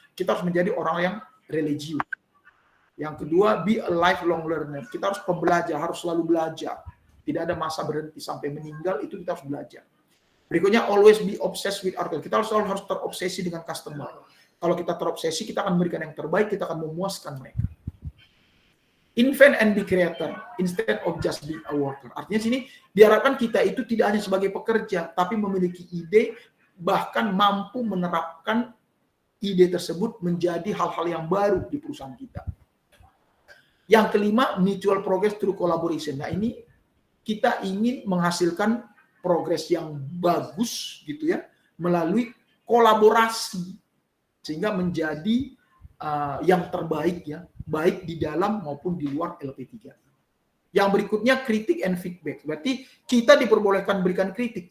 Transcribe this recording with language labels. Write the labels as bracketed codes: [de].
[id] Kita harus menjadi orang yang religius. Yang kedua, [en] be a lifelong learner. [id] Kita harus pembelajar, harus selalu belajar. Tidak ada masa berhenti sampai meninggal, itu kita harus belajar. Berikutnya, [en] always be obsessed with our customer. [id] Kita harus terobsesi dengan customer. Kalau kita terobsesi, kita akan memberikan yang terbaik, kita akan memuaskan mereka. [en] Invent and be creator instead of just being a worker. [id] Artinya sini diharapkan kita itu tidak hanya sebagai pekerja, tapi memiliki ide, bahkan mampu menerapkan ide tersebut menjadi hal-hal yang baru di perusahaan kita. Yang kelima, [en] mutual progress through collaboration. [id] Nah, ini kita ingin menghasilkan progres yang bagus gitu ya melalui kolaborasi sehingga menjadi yang terbaik ya, baik di dalam maupun di luar LP3. Yang berikutnya kritik and feedback. Berarti kita diperbolehkan berikan kritik.